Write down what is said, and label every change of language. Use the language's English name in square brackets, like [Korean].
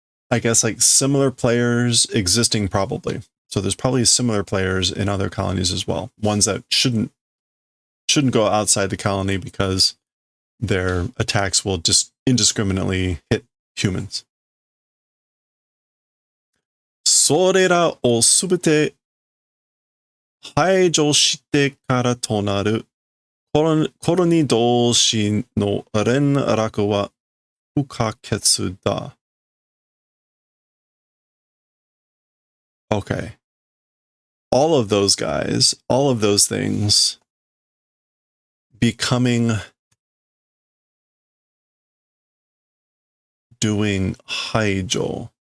[English] I guess like similar players existing probably. So there's probably similar players in other colonies as well. Ones that shouldn't go outside the colony because their attacks will just indiscriminately hit humans. [Japanese] それらをすべて排除してからとなるコロニー同士の連絡は不可欠だ。 [English] Okay. All of those guys, all of those things becoming, doing haijo.